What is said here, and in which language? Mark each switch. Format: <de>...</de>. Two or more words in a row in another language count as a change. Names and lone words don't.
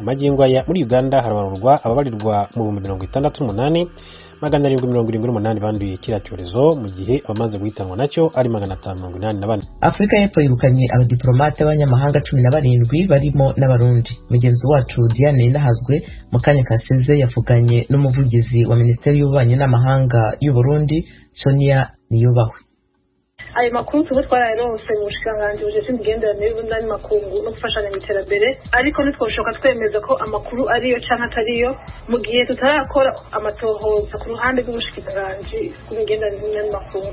<rw>Magingo aya muri Uganda harabarurwa ababarirwa mu 68,778 banduye kiriya cyorezo, mu gihe abamaze guhitanwa nacyo ari 584. Afrika y'Epfo yirukanye abadiplomate b'abanyamahanga 17 barimo n'abarundi. Mugenzi wacu Diane Nahazwe mu kanya kashize yavuganye n'umuvugizi wa Minisiteri y'Ububanyi n'Amahanga y'u Burundi, Sonia Niyubahwe.</rw> <rn>Ayo makuru tuba twararonse mu bushikiranganji bujejwe imigenderanire y'Uburundi n'amakungu no gufashanya mu iterambere, ariko ntitwoshoka twemeza ko amakuru ariyo canke atariyo mu gihe tutarakora amatohoza ku ruhande rw'ubushikiranganji bw'imigenderanire n'amakungu.</rn>